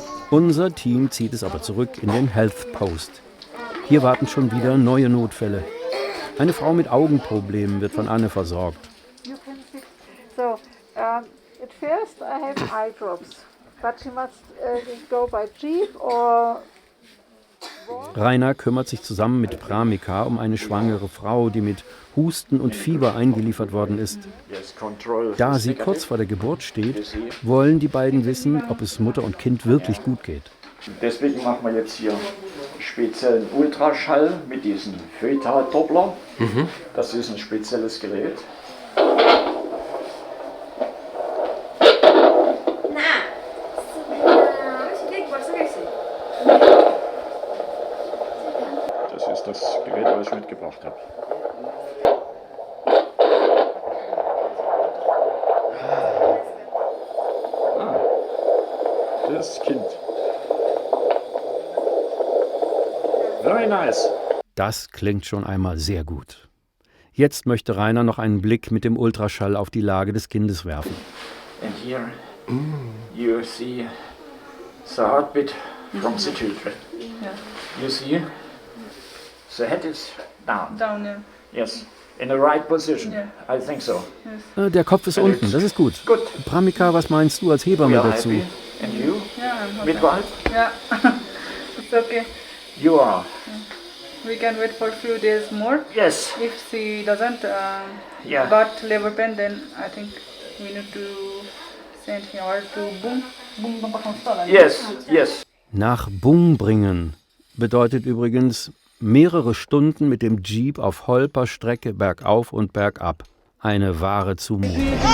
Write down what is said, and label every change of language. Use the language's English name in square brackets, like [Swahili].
[German] Unser Team zieht es aber zurück in den Health Post. Hier warten schon wieder neue Notfälle. Eine Frau mit Augenproblemen wird von Anne versorgt. [English] So, at first I have eye drops, but she must go by jeep or... [German] Rainer kümmert sich zusammen mit Pramika um eine schwangere Frau, die mit Husten und Fieber eingeliefert worden ist. Da sie kurz vor der Geburt steht, wollen die beiden wissen, ob es Mutter und Kind wirklich gut geht. Deswegen machen wir jetzt hier speziellen Ultraschall mit diesem Föta-Doppler. Das ist ein spezielles Gerät. Das ist das Gerät, was ich mitgebracht habe. Das Kind. [English] Very nice. [German] Das klingt schon einmal sehr gut. Jetzt möchte Rainer noch einen Blick mit dem Ultraschall auf die Lage des Kindes werfen. [English] And here you see the heartbeat from the children. You see the head is down. Down, yeah. Yes, in the right position. Yeah. I think so. [German] Der Kopf ist unten, das ist gut. [English] Good. [German] Pramika, was meinst du als Hebamme [English] We are [German] dazu? [English] happy. And you? Yeah, I'm happy. Midwife? Yeah, it's okay. You are. We can wait for a few days more. Yes. If she doesn't Yeah. got labor pain, then I think we need to send her to Bung. Yes, yes. [German] Nach Bung bringen bedeutet übrigens mehrere Stunden mit dem Jeep auf Holperstrecke bergauf und bergab. Eine wahre Zumutung.